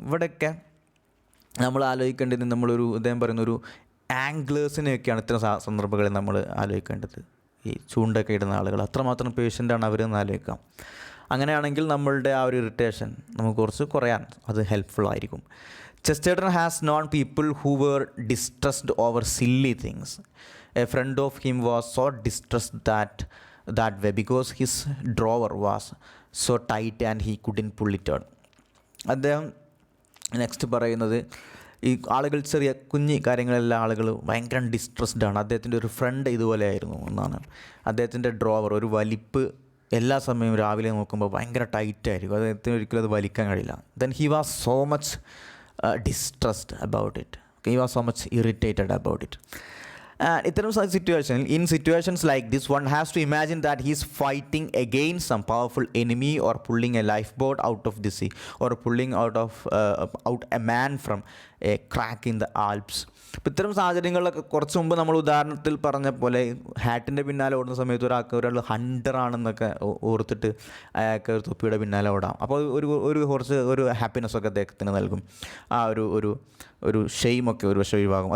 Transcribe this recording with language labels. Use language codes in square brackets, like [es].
[ml] ഇവിടെയൊക്കെ നമ്മൾ ആലോചിക്കേണ്ടത്, അദ്ദേഹം പറയുന്നൊരു ആംഗ്ലേഴ്സിനെയൊക്കെയാണ് ഇത്തരം സന്ദർഭങ്ങളിൽ നമ്മൾ ആലോചിക്കേണ്ടത്. ഈ ചൂണ്ടൊക്കെ ഇടുന്ന ആളുകൾ അത്രമാത്രം പേഷ്യൻ്റാണ് അവരെന്ന് ആലോചിക്കാം. അങ്ങനെയാണെങ്കിൽ നമ്മളുടെ ആ ഒരു ഇറിറ്റേഷൻ നമുക്ക് കുറച്ച് കുറയാൻ അത് ഹെൽപ്ഫുൾ ആയിരിക്കും. [en] Chesterton has known people who were distressed over silly things. A friend of him was so distressed that way because his drawer was so tight and he couldn't pull it out. [ml] അദ്ദേഹം next പറയുന്നത്, ഈ ആളുകൾ ചെറിയ കുഞ്ഞി കാര്യങ്ങളെല്ലാം ആളുകൾ ഭയങ്കര distressed ആണ്. അദ്ദേഹത്തിൻ്റെ ഒരു ഫ്രണ്ട് ഇതുപോലെ ആയിരുന്നു എന്നാണ്. അദ്ദേഹത്തിൻ്റെ ഡ്രോവർ ഒരു വലിപ്പ് എല്ലാ സമയവും രാവിലെ നോക്കുമ്പോൾ ഭയങ്കര ടൈറ്റായിരിക്കും. അദ്ദേഹത്തിന് ഒരിക്കലും അത് വലിക്കാൻ കഴിയില്ല. [en] Then he was so much distressed about it. He was so much irritated about it. ഇത്തരം situations like this, one has to imagine that he is fighting against some powerful enemy or pulling a lifeboat out of the sea or pulling out a man from a crack in the Alps. [ml] അപ്പോൾ ഇത്തരം സാഹചര്യങ്ങളിലൊക്കെ കുറച്ച് മുമ്പ് നമ്മൾ ഉദാഹരണത്തിൽ പറഞ്ഞ പോലെ ഹാറ്റിൻ്റെ പിന്നാലെ ഓടുന്ന സമയത്ത് ഒരാൾ ഹണ്ടറാണെന്നൊക്കെ ഓർത്തിട്ട് അയാൾക്ക് ഒരു തൊപ്പിയുടെ പിന്നാലെ ഓടാം. അപ്പോൾ ഒരു ഹാപ്പിനെസ്സൊക്കെ അദ്ദേഹത്തിന് നൽകും. ആ ഒരു ഷെയിമൊക്കെ ഒരു വശം ഒഴിവാകും.